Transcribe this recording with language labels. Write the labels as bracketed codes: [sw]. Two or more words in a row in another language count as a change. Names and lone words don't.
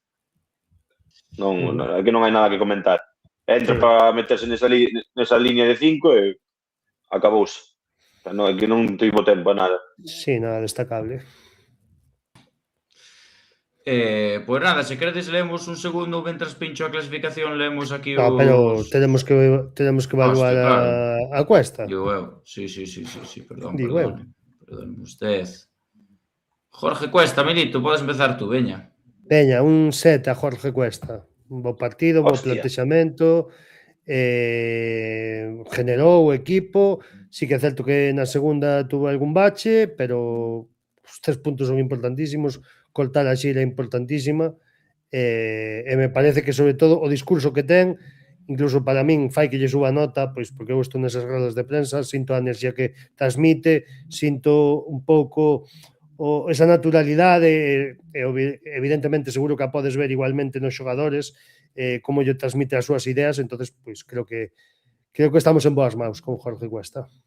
[gl] Aquí non hai nada que comentar. Entra para meterse nesa línea de 5 e acabouse. É que non tivo tempo a nada. Sí, nada destacable. Pois nada, se queredes leemos un segundo mentras pincho a clasificación, leemos aquí os... [es] pero tenemos que evaluar a cuesta. [gl] Digo eu, sí, perdón usted. Jorge Cuesta, Milito, podes empezar tú, veña. Veña, un 7 a Jorge Cuesta. Un bo partido, bo plantexamento, generou o equipo, sí que é certo que na segunda tuvo algún bache, pero os 3 puntos son importantísimos, cortar a xira é importantísima, e me parece que sobre todo o discurso que ten, incluso para min fai que lle suba nota, pois porque eu estou nesas rodas de prensa, sinto a enerxía que transmite, sinto un pouco esa naturalidade, evidentemente seguro que a podes ver igualmente nos xogadores, como lle transmite as súas ideas, entonces pois creo que estamos en boas maus con Jorge Cuesta.